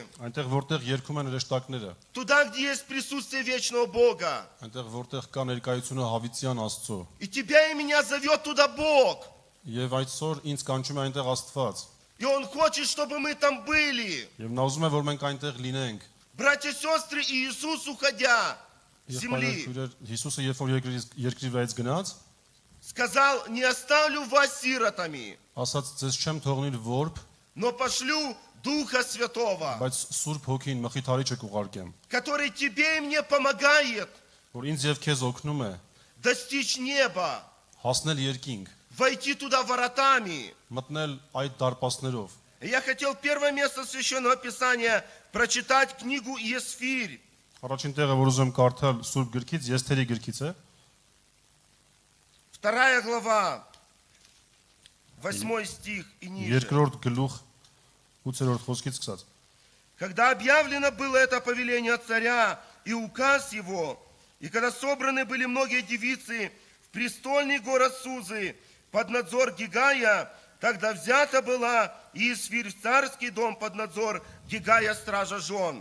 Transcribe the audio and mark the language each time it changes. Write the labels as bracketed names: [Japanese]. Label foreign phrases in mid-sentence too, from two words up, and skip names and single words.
[Armenian] Այնտեղ որտեղ երգում են հրեշտակները, [Russian] туда, где есть присутствие вечного Бога. [Armenian] այնտեղ որտեղ կա ներկայությունը հավիտյան Աստծո։ [Russian] И тебя и меня зовет туда Бог. [Armenian] Եվ այսօր ինձ կանչում է այնտեղ Աստված։ [Russian] И Он хочет, чтобы мы там были. [Armenian] Եվ նա ուզում է, որ մենք այնտեղ լինենք։ [Russian] Братья и сестры, и Иисус, уходя с земли, [Armenian] Հիսուսը երբ որ երկրի վրայից գնաց, [Russian] сказал, не оставлю вас сиротами, [Armenian] ասաց ձեզ չեմ թողնիր որբ, [Russian] но пошлю Духа Святого, [Armenian] բայց Սուրբ Հոգին մխիթարիչը կուղարկեմ, [Russian] который тебе и мне помогает [Armenian] որ ինձ եւ քեզ օգնում է [Russian] достичь неба, [Armenian] հասնել երկինք, [Russian] войти туда воротами. [Armenian] մտնել այդ դարպասներով։ [Russian] И я хотел первое место Священного Писания прочитать книгу Есфирь, [Armenian] Առաջին տեղը, որ ուզում եմ կարդալ Սուրբ գրքից, Եսթերի գրքից է, [Russian] 2 глава, 8 стих и ниже. [Armenian] երկրորդ գլուխ 8-րդ խոսքից սկսած։ [Russian] Когда объявлено было это повеление от царя и указ его, и когда собраны были многие девицы в престольный город Сузы под надзор Гигая, тогда взята была Иисфирь в царский дом под надзор Гигая, стража жен.